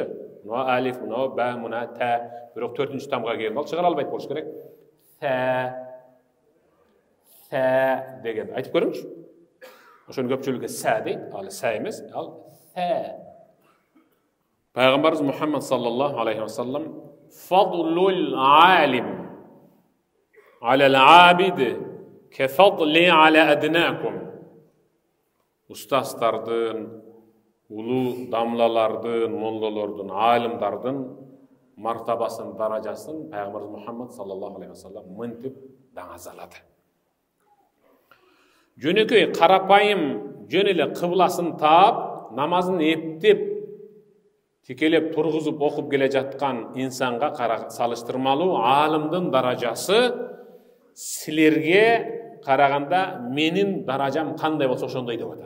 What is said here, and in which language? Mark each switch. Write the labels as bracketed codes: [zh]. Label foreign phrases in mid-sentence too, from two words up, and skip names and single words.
[ky] Мына алиф, мына ба, мына та, бирок 4-чү тамга келген ал чыгара албайт болуш керек. Са деген айтып көрүңүз. Ошону көпчүлүккө са дейт, ал са эмес, ал са. [ar] Пайгамбарыбыз Мухаммад صلى الله عليه وسلم فضل العالم على العابد كفضلي على أدناكم. [ky] Устаздардын, улуу дамлалардын, моллолордун, алимдардын мартабасын, даражасын Пайгамбарыбыз Мухаммад [ar] صلى الله عليه وسلم [ky] мынтип даңазалады. Жөнөкөй карапайым жөн эле кыбласын таап, намазын эптеп тикелеп тургузуп окуп келе жаткан инсанга салыштырмалуу алымдын даражасы силерге караганда менин даражам кандай болсо ошондой деп атат.